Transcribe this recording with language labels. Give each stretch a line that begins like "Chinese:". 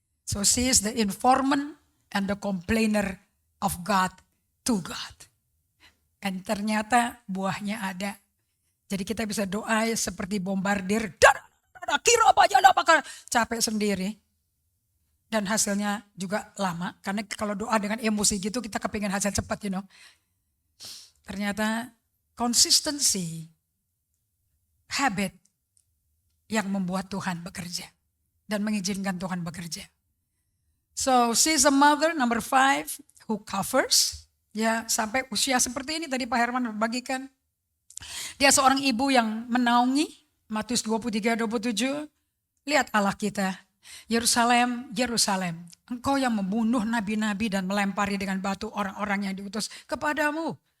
English: So she is the informant and the complainer of God. To God.
Indonesian: Dan ternyata buahnya ada. Jadi kita bisa doa seperti bombardir. Kira apa aja bakal capek sendiri. Dan hasilnya juga lama. Karena kalau doa dengan emosi gitu kita kepingin hasil cepat, Ternyata consistency, habit yang membuat Tuhan bekerja. Dan mengizinkan Tuhan bekerja.
English: So she's a mother, number 5, who covers.
Indonesian: Ya sampai usia seperti ini tadi Pak Herman bagikan. Dia seorang ibu yang menaungi. Matius 23-27. Lihat Allah kita. Yerusalem, Yerusalem. Engkau yang membunuh nabi-nabi dan melempari dengan batu orang-orang yang diutus kepadamu.